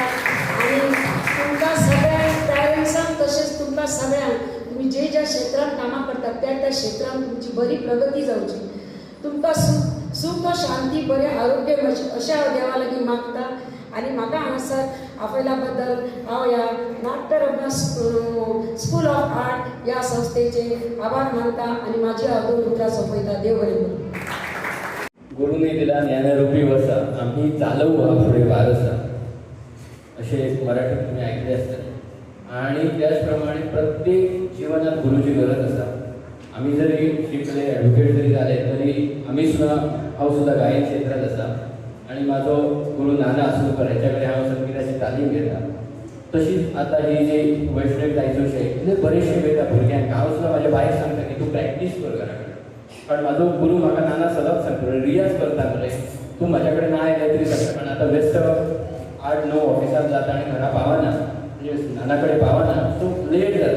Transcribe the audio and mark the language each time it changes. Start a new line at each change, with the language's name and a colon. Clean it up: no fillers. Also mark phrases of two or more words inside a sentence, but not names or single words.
Konkani: आणि तुमच्या सगळ्या पॅरेंट्सांक तसेच तुमकां सगळ्यांक तुम्ही ज्या क्षेत्रात कामां करतात त्या क्षेत्रात तुमची बरी प्रगती जावची, तुमकां सुख शांती बरे आरोग्य अशा देवा लागीं मागता। आणि म्हाका हांगासर आपयल्या बद्दल हांव ह्या नाट्यरत्न स्कूल ऑफ आर्ट या संस्थेचे आभार मानता आणि माझी हांव दोन उतरां सोंपयता। देव बरें करूं।
Marathi: गुरुने दिला ज्ञानरूपी वसा आम्ही चालवू हा पुढे वारसा, असे मराठीत तुम्ही ऐकले असतात। आणि त्याचप्रमाणे प्रत्येक जीवनात गुरुची गरज असा। आम्ही जरी शिकले ॲडव्होकेट जरी झाले तरी आम्ही सुद्धा गायन क्षेत्रात असा।
Konkani: आणि माझो गुरु नाना आसोलकर ह्याच्याकडे हांव संगीताची तालीम घेता। तशीच आता ही जी वैष्णवी जायचो शे इतले बरेचशे शिकयता भुरग्यांक। हांव सुद्धा माझ्या बायक सांगता की तू प्रॅक्टीस कर घरा कडेन, कारण माझो गुरु म्हाका नाना सदांच सांगतो रियाज करता मरे, तू माझ्याकडे ना आयले तरी जाता, कारण आता व्यस्त 8-9 ऑफिसात जाता आणि घरा पावना, म्हणजे नानाकडे पावना,
English: so late
Konkani: जाता।